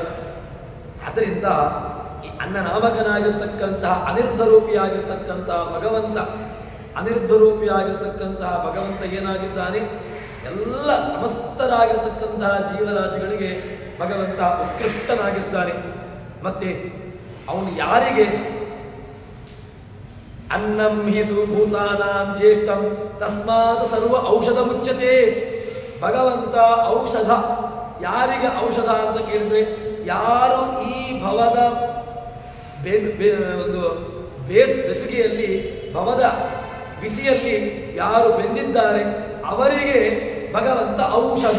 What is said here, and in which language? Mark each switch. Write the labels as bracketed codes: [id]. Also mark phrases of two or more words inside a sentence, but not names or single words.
[kn] ಆದ್ದರಿಂದ ಈ ಅನ್ನನಾಮಕನಾಗಿರ್ತಕ್ಕಂತಹ ಅನಿರ್ಧರೂಪಿಯಾಗಿರ್ತಕ್ಕಂತಹ ಭಗವಂತ ಏನಾಗಿದ್ದಾನೆ? ಎಲ್ಲ ಸಮಸ್ತರಾಗಿರ್ತಕ್ಕಂತಹ ಜೀವರಾಶಿಗಳಿಗೆ ಭಗವಂತ ಉತ್ಕೃಷ್ಟನಾಗಿದ್ದಾನೆ. ಮತ್ತೆ ಅವನು ಯಾರಿಗೆ [sa] ಅನ್ನಂ ಹಿ ಸುಭೂತಾನಾಂ ಜ್ಯೇಷ್ಠಂ ತಸ್ಮಾತ್ ಸರ್ವ ಔಷಧ ಮುಚ್ಯತೆ. [kn] ಭಗವಂತ ಔಷಧ, ಯಾರಿಗೆ ಔಷಧ ಅಂತ ಕೇಳಿದ್ರೆ ಯಾರು ಈ ಭವದ ಒಂದು ಬೆಸುಗೆಯಲ್ಲಿ ಭವದ ಬಿಸಿಯಲ್ಲಿ ಯಾರು ಬೆಂದಿದ್ದಾರೆ ಅವರಿಗೆ ಭಗವಂತ ಔಷಧ.